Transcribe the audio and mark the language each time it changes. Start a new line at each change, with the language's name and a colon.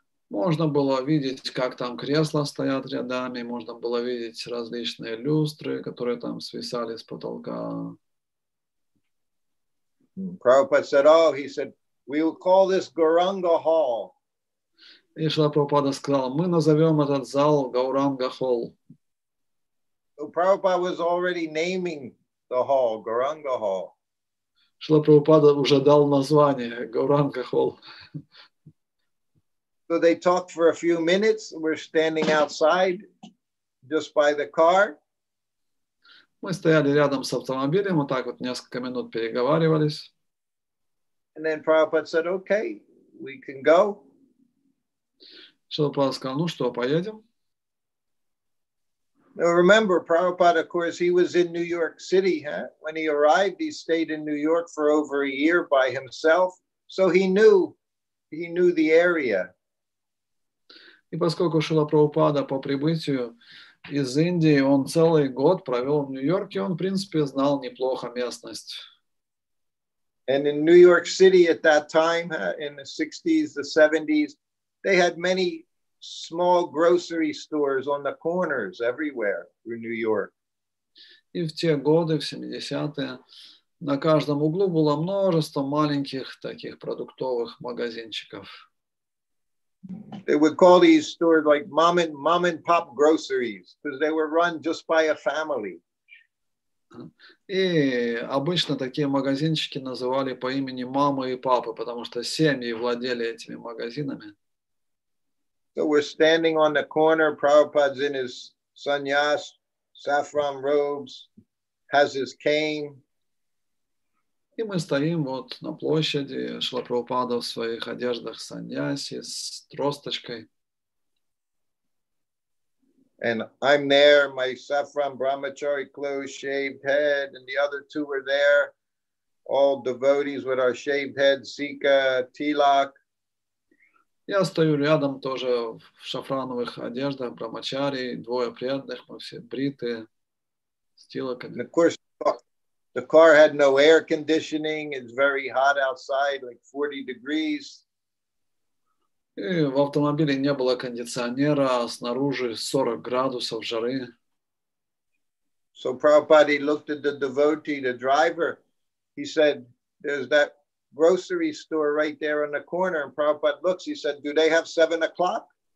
Russian: Можно было видеть, как там кресла стоят рядами, можно было видеть различные люстры, которые там свисали с потолка.
English: Prabhupada said, he said, we will call this Gauranga Hall.
Russian: И Шрила Прабхупада сказал, мы назовем этот зал Гауранга Холл.
English: So Prabhupada was already naming the hall, Gauranga Hall.
Russian: Шрила Прабхупада уже дал название Гауранга Холл.
English: So they talked for a few minutes. We're standing outside just by the car.
Russian: Мы стояли рядом с автомобилем, вот так вот несколько минут переговаривались.
English: And then Prabhupada said, okay, we can go.
Russian: Шрила Прабхупада сказал, ну что, поедем?
English: Now remember, Prabhupada, of course, he was in New York City. When he arrived, he stayed in New York for over a year by himself. So he knew the area.
Russian: И поскольку Шрила Прабхупада по прибытию из Индии, он целый год провел в Нью-Йорке, он, в принципе, знал неплохо местность.
English: And in New York City at that time, in the 60s, the 70s, they had many small grocery stores on the corners everywhere through New York.
Russian: И в те годы, в 70-е, на каждом углу было множество маленьких таких продуктовых магазинчиков.
English: They would call these stores like mom and pop groceries because they were run just by a family.
Russian: И обычно такие магазинчики называли по имени мамы и папы, потому что семьи владели этими магазинами.
English: So we're standing on the corner. Prabhupada's in his sannyas, saffron robes, has his cane.
Russian: И мы стоим вот на площади, Шрила Прабхупада в своих одеждах саньяси с тросточкой.
English: And I'm there, my saffron brahmachari clothes, shaved head, and the other two were there, all devotees with our shaved head, sika, tilak.
Russian: Я стою рядом тоже в шафрановых одеждах, брамачари, двое преданных, мы все бритые, с тилаками.
English: And of course, the car had no air conditioning. It's very hot outside, like 40 degrees.
Russian: И в автомобиле не было кондиционера, а снаружи 40 градусов жары.
English: So Prabhupada looked at the devotee, the driver. He said, there's that grocery store right there on the corner. And Prabhupada looks, he said, do they have 7 o'clock?